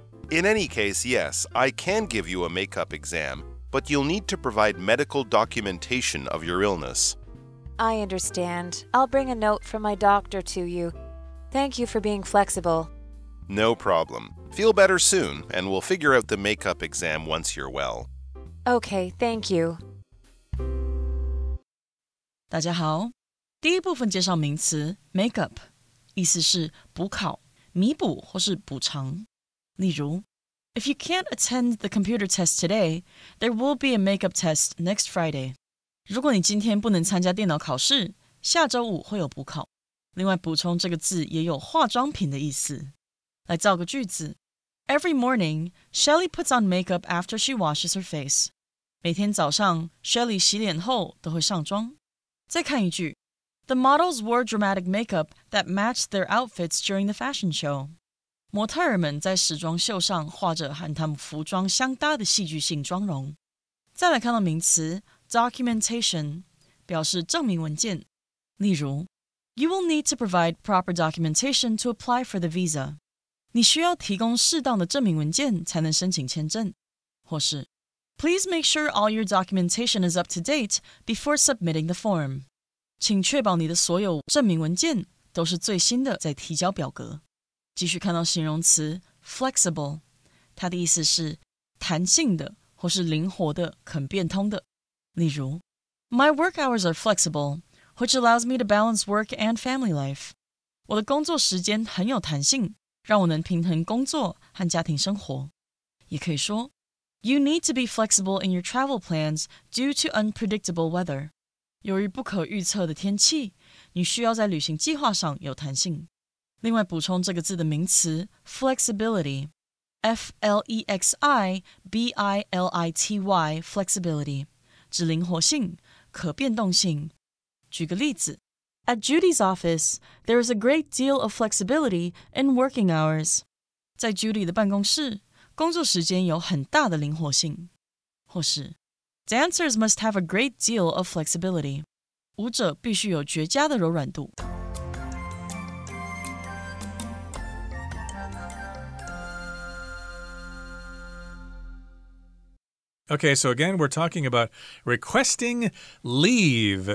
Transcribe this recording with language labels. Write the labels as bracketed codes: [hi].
[en] In any case, yes, I can give you a makeup exam, but you'll need to provide medical documentation of your illness. I understand. I'll bring a note from my doctor to you. Thank you for being flexible. No problem. Feel better soon, and we'll figure out the makeup exam once you're well. Okay, thank you. [zh] 大家好，第一部分介绍名词 makeup， 意思是补考、弥补或是补偿。 [en] 例如 If you can't attend the computer test today, there will be a makeup test next Friday. [zh] 如果你今天不能参加电脑考试，下周五会有补考。另外补充这个字也有化妆品的意思。来造个句子 [en] Every morning, Shelly puts on makeup after she washes her face. [zh] 每天早上 Shelly 洗脸后都会上妆。再看一句 [en] The models wore dramatic makeup that matched their outfits during the fashion show. [zh] 模特儿们在时装秀上画着和他们服装相搭的戏剧性妆容。再来看到名词 documentation， 表示证明文件。 [en] 例如You will need to provide proper documentation to apply for the visa. [zh] 你需要提供适当的证明文件才能申请签证。 [en] 或是 Please make sure all your documentation is up to date before submitting the form. [zh] 请确保你的所有证明文件都是最新的再提交表格。继续看到形容词 flexible， 它的意思是弹性的或是灵活的、肯变通的。 [en] 例如 My work hours are flexible.Which allows me to balance work and family life. [zh] 我的工作时间很有弹性，让我能平衡工作和家庭生活。也可以说 [en] You need to be flexible in your travel plans due to unpredictable weather. [zh] 由于不可预测的天气，你需要在旅行计划上有弹性。另外补充这个字的名词 flexibility. F-L-E-X-I-B-I-L-I-T-Y flexibility 指灵活性、可变动性。举个例子 [en] At Judy's office, there is a great deal of flexibility in working hours. [zh] 在 Judy 的办公室，工作时间有很大的灵活性。 [en] 或是 Dancers must have a great deal of flexibility. [zh] 舞者必须有绝佳的柔软度。 [en] Okay, so again, we're talking about requesting leave.